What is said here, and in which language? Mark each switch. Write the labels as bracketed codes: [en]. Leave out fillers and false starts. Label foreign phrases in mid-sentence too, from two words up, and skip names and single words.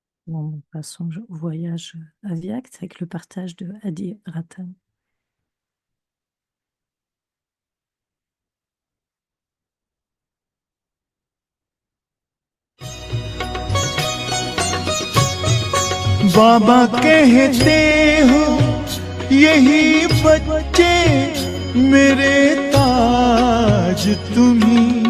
[fr] pendant son voyage à Viact avec le partage de Adi Ratan. [hi] बाबा कहते हो यही बच्चे मेरे ताज तुम्ही,